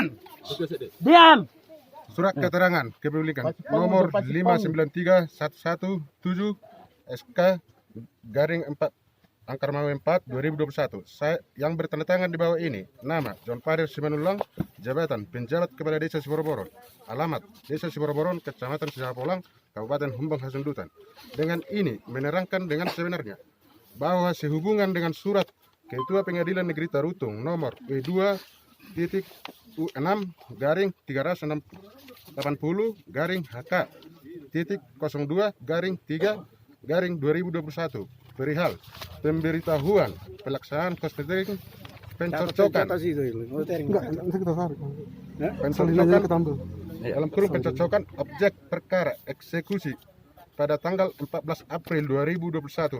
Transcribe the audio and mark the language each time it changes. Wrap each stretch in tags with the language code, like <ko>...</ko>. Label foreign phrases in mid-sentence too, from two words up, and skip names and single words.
<id>Diam. Surat keterangan kepemilikan nomor 593-117 SK garing 4 angka Mawe 4 2021. Yang bertanda tangan di bawah ini. Nama John Faris Simanulang, jabatan penjabat Kepala Desa Sibor Boron. Alamat Desa Sibor Boron, Kecamatan Sisapolang, Kabupaten Humbang Hasundutan. Dengan ini menerangkan dengan sebenarnya bahwa sehubungan dengan surat Ketua Pengadilan Negeri Tarutung nomor W2.U6 garing 380 garing HK 1.02/3/2021 perihal pemberitahuan pelaksanaan kostratering pencocokan dalam kurung pencocokan objek perkara eksekusi pada tanggal 14 April 2021.</id>